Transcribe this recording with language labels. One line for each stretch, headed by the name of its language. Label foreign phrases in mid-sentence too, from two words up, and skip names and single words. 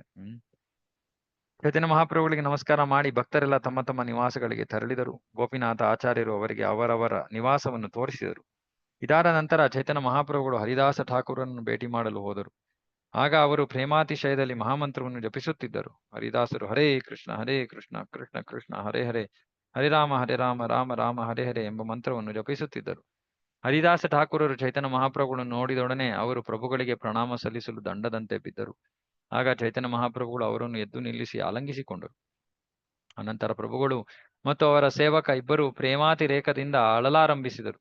Kannada: ಚೈತನ್ಯ ಮಹಾಪ್ರಭುಗಳಿಗೆ ನಮಸ್ಕಾರ ಮಾಡಿ ಭಕ್ತರೆಲ್ಲ ತಮ್ಮ ತಮ್ಮ ನಿವಾಸಗಳಿಗೆ ತೆರಳಿದರು. ಗೋಪಿನಾಥ ಆಚಾರ್ಯರು ಅವರಿಗೆ ಅವರವರ ನಿವಾಸವನ್ನು ತೋರಿಸಿದರು. ಇದಾದ ನಂತರ ಚೈತನ್ಯ ಮಹಾಪ್ರಭುಗಳು ಹರಿದಾಸ ಠಾಕೂರನ್ನು ಭೇಟಿ ಮಾಡಲು ಹೋದರು. ಆಗ ಅವರು ಪ್ರೇಮಾತಿಶಯದಲ್ಲಿ ಮಹಾಮಂತ್ರವನ್ನು ಜಪಿಸುತ್ತಿದ್ದರು. ಹರಿದಾಸರು ಹರೇ ಕೃಷ್ಣ ಕೃಷ್ಣ ಕೃಷ್ಣ ಹರೇ ಹರೇ, ಹರೇ ರಾಮ ರಾಮ ರಾಮ ಹರೇ ಹರೇ ಎಂಬ ಮಂತ್ರವನ್ನು ಜಪಿಸುತ್ತಿದ್ದರು. ಹರಿದಾಸ ಠಾಕೂರರು ಚೈತನ್ಯ ಮಹಾಪ್ರಭುಗಳನ್ನು ನೋಡಿದೊಡನೆ ಅವರು ಪ್ರಭುಗಳಿಗೆ ಪ್ರಣಾಮ ಸಲ್ಲಿಸಲು ದಂಡದಂತೆ ಬಿದ್ದರು. ಆಗ ಚೈತನ್ಯ ಮಹಾಪ್ರಭುಗಳು ಅವರನ್ನು ಎದ್ದು ನಿಲ್ಲಿಸಿ ಆಲಂಗಿಸಿಕೊಂಡರು. ಅನಂತರ ಪ್ರಭುಗಳು ಮತ್ತು ಅವರ ಸೇವಕ ಇಬ್ಬರು ಪ್ರೇಮಾತಿರೇಕದಿಂದ ಅಳಲಾರಂಭಿಸಿದರು.